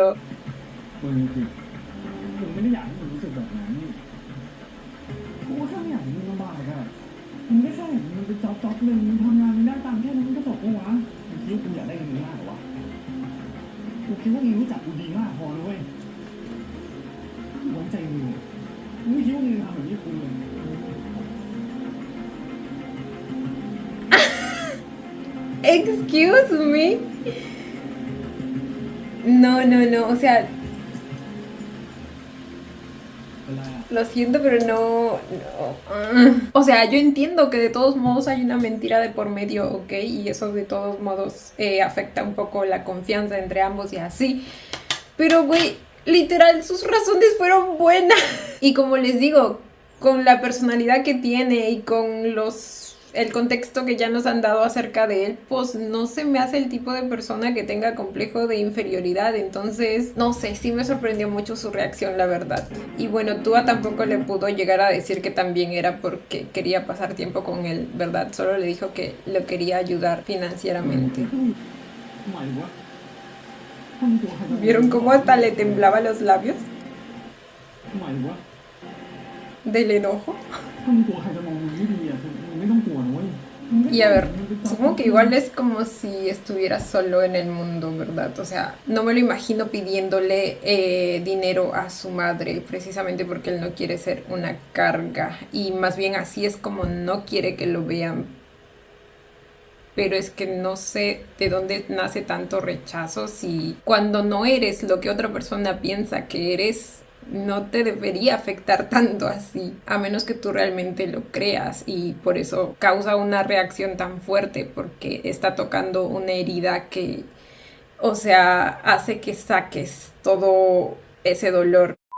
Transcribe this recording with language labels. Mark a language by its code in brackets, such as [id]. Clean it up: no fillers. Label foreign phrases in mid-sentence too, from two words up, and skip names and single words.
[th] มึงคือมึงไม่ได้อยากให้มึงรู้สึกแบบนั้นกูก็แค่ไม่อยากให้มึงลำบากอะมึงก็แค่อยากให้มึงไปจ็อบหนึ่งมึงทำงานมึงได้ตังค์แค่นั้นมึงก็จบปะวะมึงคิดว่ากูอยากได้เงินมึงมากเหรอวะกูคิดว่ามึงรู้จักกูดีมากพอนะเว้ยไว้ใจมึงมึงไม่คิดว่ามึงทำแบบนี้กับกูเลย [en] Excuse me. [es] No, no, no, o sea, [th] เป็นไรอะ [es] lo siento, pero no, no. O sea, yo entiendo que de todos modos hay una mentira de por medio, ¿ok? Y eso de todos modos afecta un poco la confianza entre ambos y así. Pero, güey, literal, sus razones fueron buenas. Y como les digo, con la personalidad que tiene y con el contexto que ya nos han dado acerca de él, pues no se me hace el tipo de persona que tenga complejo de inferioridad. Entonces, no sé, sí me sorprendió mucho su reacción, la verdad. Y bueno, Tua tampoco le pudo llegar a decir que también era porque quería pasar tiempo con él, ¿verdad? Solo le dijo que lo quería ayudar financieramente. [th] หมายถึงว่าถ้ามึงกลัวใครจะมอง [es] ¿Vieron cómo hasta le temblaban los labios [th] หมายถึงว่า [es] del enojo? [th] ถ้ามึงกลัวใครจะมองมึงไม่ดีอ่ะคือมึงไม่ต้องกลัวนะเว้ย [es] Y a ver, supongo que igual es como si estuviera solo en el mundo, ¿verdad? O sea, no me lo imagino pidiéndole dinero a su madre, precisamente porque él no quiere ser una carga. Y más bien así es como no quiere que lo vean. Pero es que no sé de dónde nace tanto rechazo si cuando no eres lo que otra persona piensa que eres, no te debería afectar tanto así, a menos que tú realmente lo creas y por eso causa una reacción tan fuerte porque está tocando una herida que, o sea, hace que saques todo ese dolor.